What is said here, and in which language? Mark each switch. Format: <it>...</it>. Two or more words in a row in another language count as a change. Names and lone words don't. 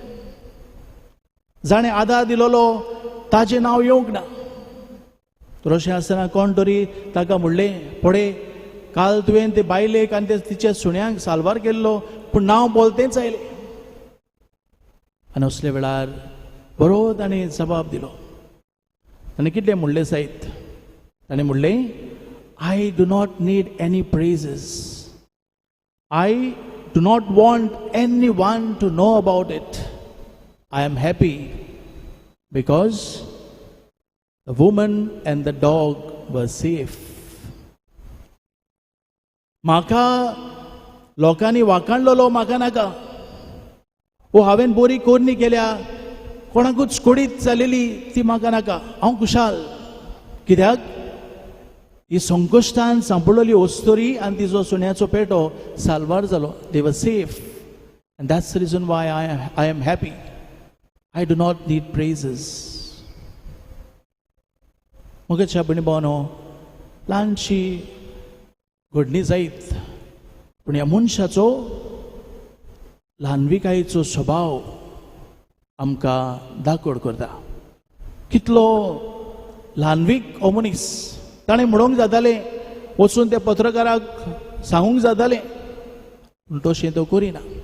<kok>जाणें आदार दिलोलो ताचें नांव येवंक ना तर अशें आसतना कोण तरी ताका म्हणलें पळय काल तुवें ते बायलेक आनी तिच्या सुण्यांक साल्वार केल्लो पूण नांव बोलतेच आयलें आनी असले वेळार बरो ताणें जबाब दिलो ताणें कितलें म्हणलें सायत ताणें म्हणलें</kok> <en>I do not need any praises I do not want anyone to know about it I am happy because the woman and the dog were safe</en> <kok>म्हाका लोकांनी वाखाणलेलो म्हाका नाका वो हांवें बरी कोरणी केल्या कोणाकूच कोडीत जालेली ती म्हाका नाका हांव खुशाल कित्याक ही संकश्टान सांपडलेली वस्तुरी आनी तिजो सुण्याचो पेटो साल्वार जालो</kok> <en>They were safe and that's the reason why I am happy I do not need praises</en> <kok>मोगाच्या भयणी-भावांनो ल्हानशी घडणी जायत पूण ह्या मनशाचो ल्हानविकायेचो स्वभाव आमकां दाखोड करता कितलो ल्हानवीक हो मनीस ताणें म्हणूंक जातालें वचून त्या पत्रकाराक सांगूंक जातालें पूण तशें तो करिना</kok>